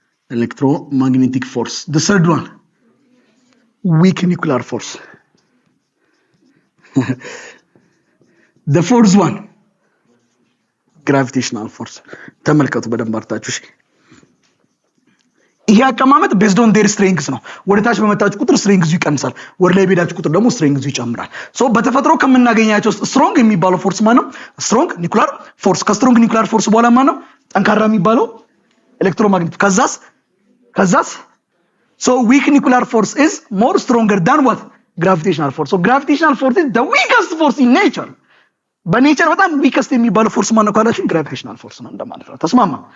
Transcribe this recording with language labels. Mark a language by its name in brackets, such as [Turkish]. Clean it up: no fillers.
[English] electromagnetic force the third one weak nuclear force the fourth one gravitational force [Amharic] ተመልከቱ በደንብ አርታችሁ እሺ ይሄ አቀማመጥ [English] based on their strengths [Amharic] ነው። ወደ ታች በመጣችሁ ቁጥር strength ይቀንሳል፣ ወደ ላይ በሄዳችሁ ቁጥር ደግሞ strength ይጨምራል። ሶ በተፈጥሮ ከምናገኛቸው strong የሚባለው ፎርስ ማን ነው? strong nuclear force። ከstrong nuclear force በኋላ ማን ነው? ጠንካራ የሚባለው ኤሌክትሮማግኔቲክ። ከዛስ [English] so weak nuclear force is more stronger than what? gravitational force. so gravitational force is the weakest force in nature. [Amharic] በኔቸር በጣም weakest የሚባለው ፎርስ ማን ነው ካላችሁ gravitational force ነው እንደማለት ነው። ተስማማ?